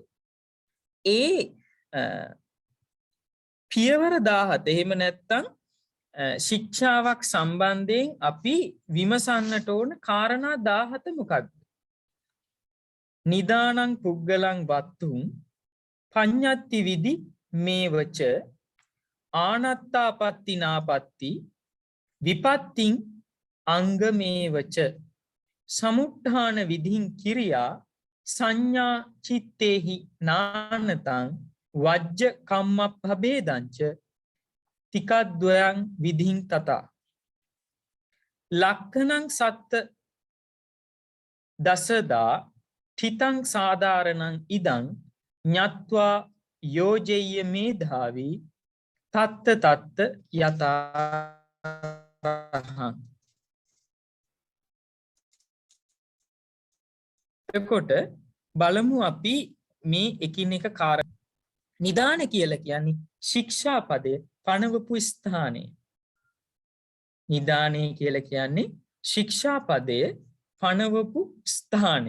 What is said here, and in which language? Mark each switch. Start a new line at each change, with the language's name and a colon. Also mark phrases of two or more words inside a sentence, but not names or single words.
Sinhala: ඒ පියවර 17 එහෙම නැත්නම් ශික්ෂාවක් සම්බන්ධයෙන් අපි විමසන්නට ඕන කාරණා 17 මොකක්ද?
Pali: නිදානං පුග්ගලං වත්තුං පඤ්ඤත්ති විදි මේවච ආනත්තාපත්ති නාපත්ති විපත්තිං අංගමේවච සමුට්ඨාන විධින් කිරියා සංඥා චිත්තේහි නානතං වජ්ජ කම්මප්පබේදංච තිකද්වයං විධින් තතා ලක්ඛණං සත්ත දසදා තිතං සාධාරණං ඉදං ඤත්වා යෝජෙය්‍ය මේධාවි තත්ත තත්ත යතාහං.
Sinhala: එතකොට බලමු අපි මේ එකිනෙක කාරණා. නිදාන කියලා කියන්නේ ශික්ෂාපදය පනවපු ස්ථානය. නිදානය කියලා කියන්නේ ශික්ෂාපදය පනවපු ස්ථානය.